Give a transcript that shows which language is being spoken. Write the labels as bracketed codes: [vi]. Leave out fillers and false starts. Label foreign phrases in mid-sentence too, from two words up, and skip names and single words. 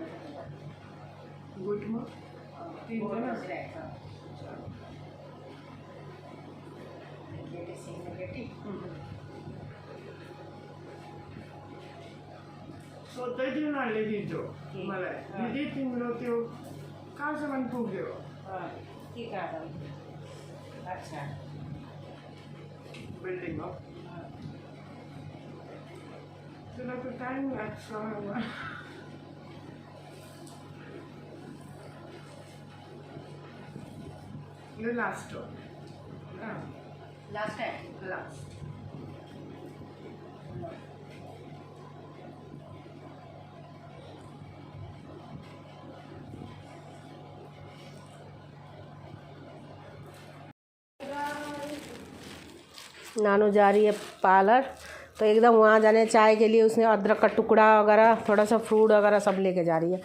[ne] गुटमा सोध्दै थियो उनीहरूले दिन्थ्यो मलाई, दिदी तिम्रो त्यो कहाँसम्म पुग्यो? के कहा? अच्छा बिल्डिङ हो, त्यसलाई त टाइम लाग्छ। यो लास्ट हो, [hi] लास्ट है। लास्ट। नानू जा रही है पार्लर, तो एकदम वहाँ जाने चाय के लिए उसने अदरक का टुकड़ा वगैरह, थोड़ा सा फ्रूट वगैरह सब लेके जा रही है।